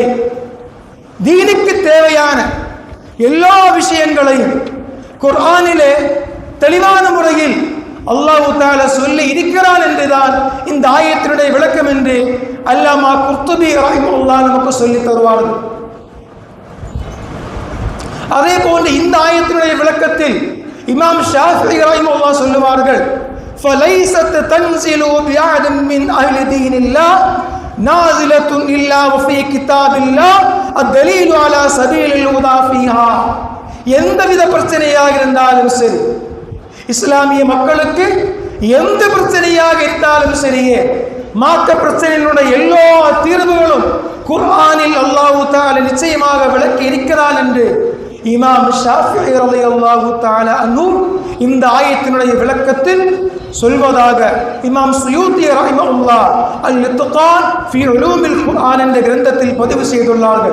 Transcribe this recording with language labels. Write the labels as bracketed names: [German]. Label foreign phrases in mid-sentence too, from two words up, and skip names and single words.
[Tamil] தீனுக்கு தேவையான எல்லா விஷயங்களையும் குர்ஆனிலே தெளிவான முறையில் அல்லாஹ் தஆலா சொல்லி இருக்கிறான் என்றுதான் இந்த ஆயத்தினுடைய விளக்கம் என்று அல்லாமா குர்துபி ரஹிமஹுல்லாஹ் நமக்கு சொல்லி தருவார்கள். அதே போன்று இந்த ஆயத்தினுடைய விளக்கத்தில் இமாம் ஷாஃபிஈ ரஹிமஹுல்லாஹ் சொல்லுவார்கள், [Arabic] فَلَيْسَتْ تَنْزِلُ بِعَدٍ مِنْ أَهْلِ دِينِ اللَّهِ نَازِلَةٌ إِلَّا وَفِي كِتَابِ اللَّهِ الدَّلِيلُ عَلَى سَبِيلِ الْهُدَى فِيهَا. [Tamil] எந்தவித பிரச்சனையாக இருந்தாலும் சரி, இஸ்லாமிய மக்களுக்கு எந்த பிரச்சனையாக இருந்தாலும் சரியே, மாற்ற பிரச்சனைகளுடைய எல்லா தீர்வுகளும் குர்ஆனில் அல்லாஹ் தஆலா நிச்சயமாக விளக்கி இருக்கிறான் என்று இமாம் ஷாஃபிஈ [Arabic] رضي الله تعالى عنه [Tamil] இந்த ஆயத்தினுடைய விளக்கத்தில் சொல்வதாக இமாம் சுயூத்தி ரஹிமஹுல்லாஹ் அல்-இத்கான் ஃபீ உலூமில் குர்ஆன் என்ற கிரந்தத்தில் பதிவு செய்துள்ளார்கள்.